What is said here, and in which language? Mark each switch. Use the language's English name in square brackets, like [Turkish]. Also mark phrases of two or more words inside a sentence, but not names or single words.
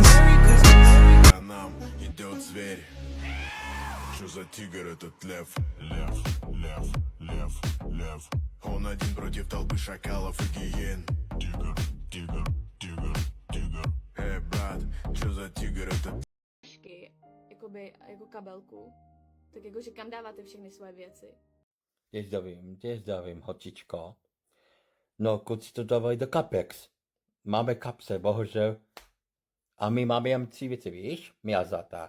[Russian] А нам идет зверь. Что за тигр этот лев? Лев. Он один против толпы шакалов и гиен. Тигр. Эй, брат, что за тигр этот? [Czech] Jakoby, jako kabelku, tak jakože kam dáváte všechny svoje věci? Tě zdravím, hočičko. No, kluci to dávají do kapex. Máme kapse, bohužel. A my máme jen 3 věci, víš? Miazata.